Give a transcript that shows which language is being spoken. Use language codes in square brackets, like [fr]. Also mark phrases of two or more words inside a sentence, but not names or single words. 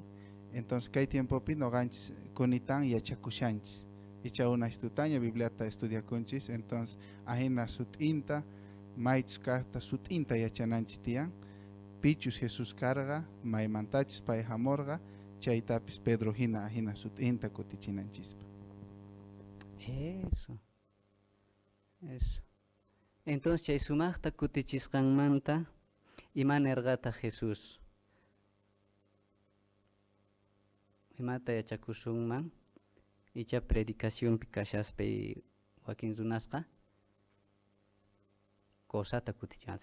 [qu] Entonces kay tiempopi noqanchis kunitan yachakushanchis icha una istutaña Bibliata estudiakunchis. Entonces ahina sutinta maychus kaqta sutinta yachananchis tiyan pichus Jesús karga maymantachis pay hamorga chaytapis Pedro hina sutinta kutichinanchis. [es] Eso. Eso. [qu] Entonces chay sumaqta kutichisqanmanta imanerqata Jesús imata yachakusunman icha predicación kashaspa wakin runasqa cosata kutichan.